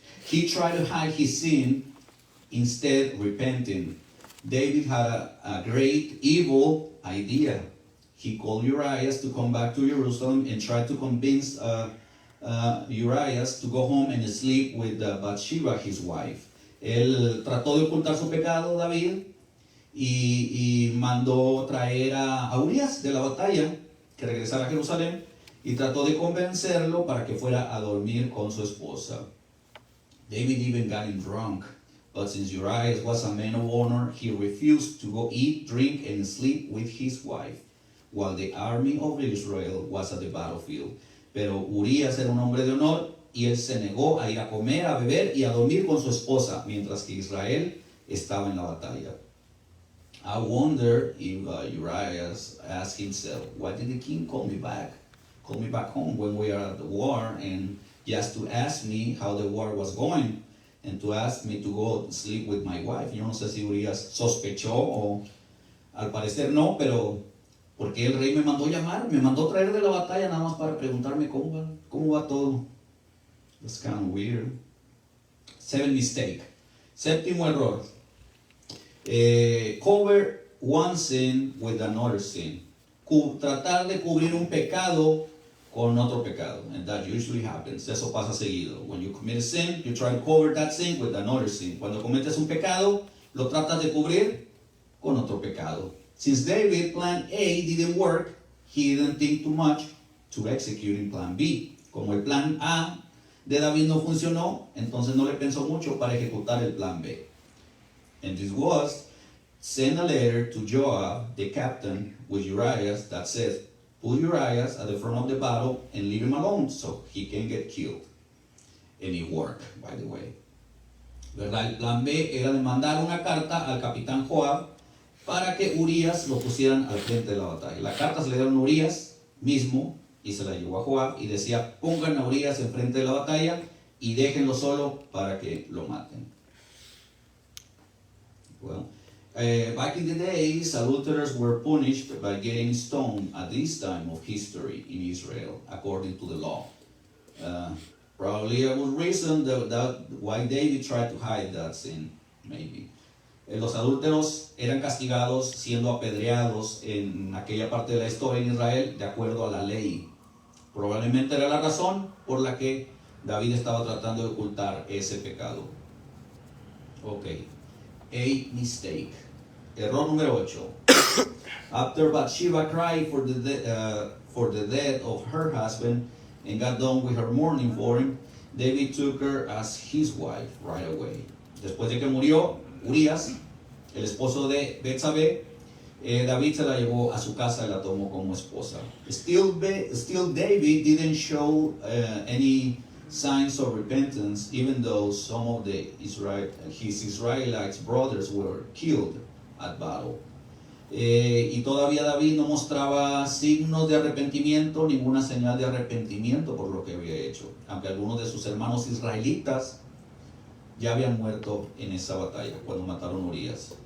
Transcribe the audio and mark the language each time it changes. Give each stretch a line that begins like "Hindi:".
English: He tried to hide his sin, instead repenting. David had a great evil idea. He called Uriah to come back to Jerusalem and tried to convince Uriah to go home and sleep with Bathsheba, his wife.
Spanish: Él trató de ocultar su pecado, David, y mandó traer a Urias de la batalla, que regresara a Jerusalén, y trató de convencerlo para que fuera a dormir con su esposa.
English: David even got him drunk, but since Uriah was a man of honor, he refused to go eat, drink, and sleep with his wife, while the army of Israel was at the battlefield.
Spanish: Pero Urias era un hombre de honor y él se negó a ir a comer, a beber y a dormir con su esposa, mientras que Israel estaba en la batalla.
English: I wonder if Uriah asked himself, why did the king call me back home when we are at the war, and just to ask me how the war was going, and to ask me to go sleep with my wife?
Spanish: Yo no sé si Urias sospechó o al parecer no, pero porque el rey me mandó llamar, me mandó traer de la batalla nada más para preguntarme cómo va todo.
English: That's kind of weird. 7th mistake.
Spanish: Séptimo error.
English: Cover one sin with another sin.
Spanish: Tratar de cubrir un pecado con otro pecado.
English: And that usually happens.
Spanish: Eso pasa seguido.
English: When you commit a sin, you try to cover that sin with another sin.
Spanish: Cuando cometes un pecado, lo tratas de cubrir con otro pecado.
English: Since David's plan A didn't work, he didn't think too much to executing plan B.
Spanish: Como el plan A de David no funcionó, entonces no le pensó mucho para ejecutar el plan B.
English: And this was, send a letter to Joab, the captain, with Uriah that says, put Uriah at the front of the battle and leave him alone so he can get killed. And it worked, by the way. ¿Verdad?
Spanish: El plan B era de mandar una carta al capitán Joab para que Urias lo pusieran al frente de la batalla. La carta se le dieron a Urias mismo y se la llevó a Joab y decía, pongan a Urias en frente de la batalla y déjenlo solo para que lo maten.
English: Well, back in the days, adulterers were punished by getting stoned at this time of history in Israel, according to the law. Probably a good reason that why David tried to hide that sin, maybe.
Spanish: Los adúlteros eran castigados siendo apedreados en aquella parte de la historia en Israel de acuerdo a la ley. Probablemente era la razón por la que David estaba tratando de ocultar ese pecado.
English: Ok. A mistake.
Spanish: Error número 8.
English: After Bathsheba cried for the death of her husband and got done with her mourning for him, David took her as his wife right away.
Spanish: Después de que murió Urias, el esposo de Betsabé, David se la llevó a su casa y la tomó como esposa.
English: Still David didn't show any signs of repentance, even though some of his Israelite brothers were killed at battle.
Spanish: Y todavía David no mostraba signos de arrepentimiento, ninguna señal de arrepentimiento por lo que había hecho, aunque algunos de sus hermanos israelitas ya habían muerto en esa batalla cuando mataron a Urias.